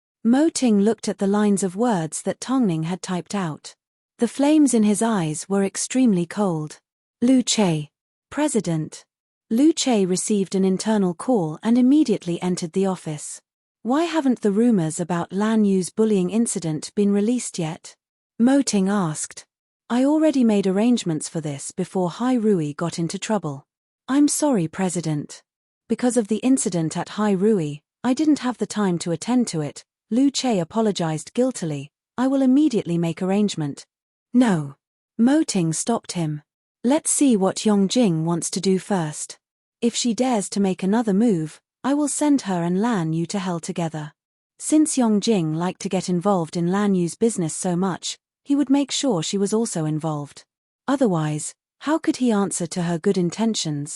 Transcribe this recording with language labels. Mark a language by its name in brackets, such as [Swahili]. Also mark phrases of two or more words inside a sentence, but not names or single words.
[English] Mo Ting looked at the lines of words that Tongning had typed out. The flames in his eyes were extremely cold. Lu Che. President. Lu Che received an internal call and immediately entered the office. Why haven't the rumors about Lan Yu's bullying incident been released yet? Mo Ting asked. I already made arrangements for this before Hai Rui got into trouble. I'm sorry, President. Because of the incident at Hai Rui, I didn't have the time to attend to it. Lu Che apologized guiltily. I will immediately make arrangement. No. Mo Ting stopped him. Let's see what Yongjing wants to do first. If she dares to make another move, I will send her and Lan Yu to hell together. Since Yongjing liked to get involved in Lan Yu's business so much, he would make sure she was also involved. Otherwise, how could he answer to her good intentions?